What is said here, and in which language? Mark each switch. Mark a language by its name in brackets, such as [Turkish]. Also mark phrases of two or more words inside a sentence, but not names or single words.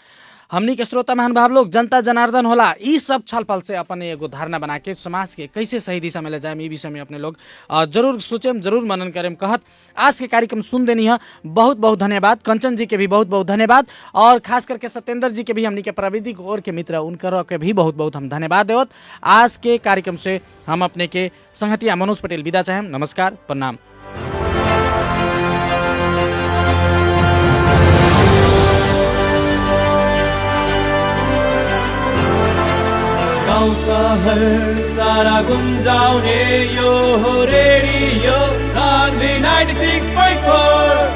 [Bhojpuri] हमनी के श्रोता महानुभाव लोग, जनता जनार्दन होला, ई सब छलफल से अपन एगो धारणा बना के समाज के कैसे सही दिशा में ले जाए, ई विषय में अपने लोग जरूर सोचेम, जरूर मनन करें कहत आज के कार्यक्रम सुन देनी है। बहुत बहुत धन्यवाद कंचन जी के भी बहुत बहुत धन्यवाद और खास करके सत्येंद्र जी के भी, हमनी के प्रविधि और के मित्र उनकर के भी बहुत बहुत हम धन्यवाद देवत। आज के कार्यक्रम से हम अपने के संगतिया मनोज पटेल विदा चाहें। नमस्कार, प्रणाम। [Nepali] गाउँ शहर सारा गुन्जाउने यो हो रेडियो सान्वी 96.4।